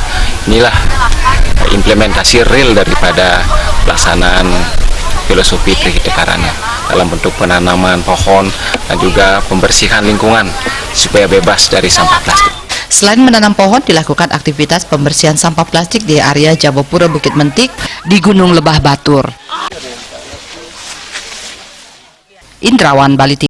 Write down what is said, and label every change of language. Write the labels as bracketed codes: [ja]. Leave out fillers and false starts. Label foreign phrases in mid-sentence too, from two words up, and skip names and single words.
[id] Inilah implementasi real daripada pelaksanaan filosofi Trihitekarana dalam bentuk penanaman pohon dan juga pembersihan lingkungan supaya bebas dari sampah plastik. Selain menanam pohon, dilakukan aktivitas pembersihan sampah plastik di area Jabopura Bukit Mentik di Gunung Lebah Batur. Indrawan, Bali.